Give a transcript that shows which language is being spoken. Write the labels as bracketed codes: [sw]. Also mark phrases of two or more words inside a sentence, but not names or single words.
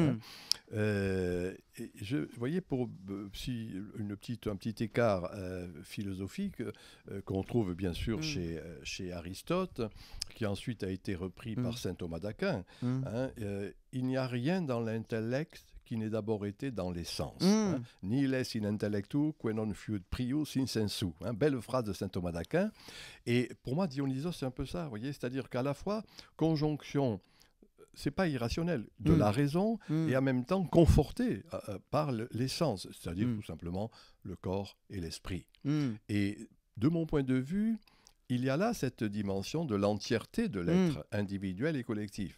[fr] Vous voyez, un petit écart philosophique qu'on trouve bien sûr chez Aristote, qui ensuite a été repris par saint Thomas d'Aquin. Il n'y a rien dans l'intellect qui n'ait d'abord été dans les sens. [la] Nihil est in intellectu que non fiut prius in sensu. [fr] Belle phrase de saint Thomas d'Aquin. Et pour moi, Dionysos, c'est un peu ça, vous voyez, c'est-à-dire qu'à la fois, conjonction, c'est pas irrationnel, de la raison, et en même temps conforté par les sens, c'est-à-dire tout simplement le corps et l'esprit. Et de mon point de vue, il y a là cette dimension de l'entièreté de l'être individuel et collectif.